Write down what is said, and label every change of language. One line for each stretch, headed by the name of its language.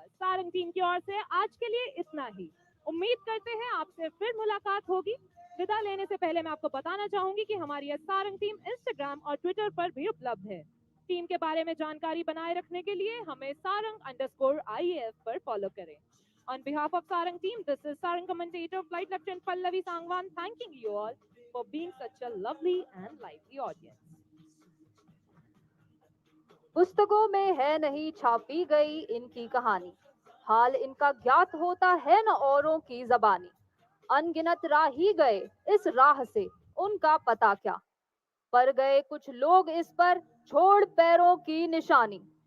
Hindi: Sarang team की ओर से आज के लिए इतना ही। उम्मीद करते हैं आपसे फिर मुलाकात होगी। विदा लेने से पहले मैं आपको बताना चाहूंगी कि हमारी यह सारंग टीम इंस्टाग्राम और ट्विटर पर भी उपलब्ध है। टीम के बारे में जानकारी बनाए रखने के लिए हमें sarang_IAF पर फॉलो करें।
English: On behalf of Sarang team, this is Sarang commentator Flight Lieutenant Pallavi Sangwan thanking you all for being such a lovely and lively audience.
Hindi: पुस्तकों में है नहीं छापी गई इनकी कहानी, हाल इनका ज्ञात होता है न औरों की जबानी। अनगिनत राही गए इस राह से, उनका पता क्या, पर गए कुछ लोग इस पर छोड़ पैरों की निशानी।